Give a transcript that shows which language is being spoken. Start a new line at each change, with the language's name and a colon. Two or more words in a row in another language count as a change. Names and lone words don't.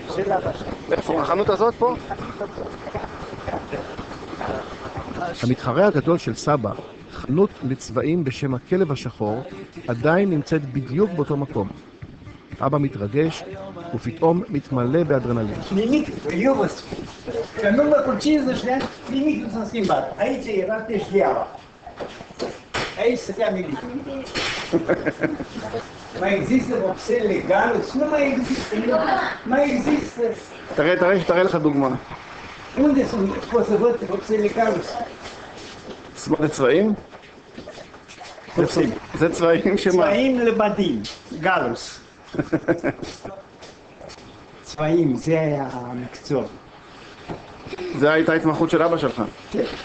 Hebrew: של אבא שלי. איפה? החנות הזאת פה? המתחרה הגדול של סבא, חנות לצבעים בשם הכלב השחור, עדיין נמצאת בדיוק באותו מקום. אבא מתרגש ופתאום מתמלא באדרנלין.
Romanian: Nimic, eu vă spun, că în urmă cu 50 de ani, nimic nu s-a schimbat. Aici era teșgheaua. Aici stătea militul. Mai există vopsele legale? Nu mai există. Mai există.
Hebrew: תראה לך דוגמה.
Romanian: Unde sunt? Pot să văd vopsele legale?
Hebrew: זה צבעים? זה צבעים שמה? צבעים לבדים, גלוס. צבעים, זה היה המקצוע. זה הייתה התמחות של אבא שלך. כן.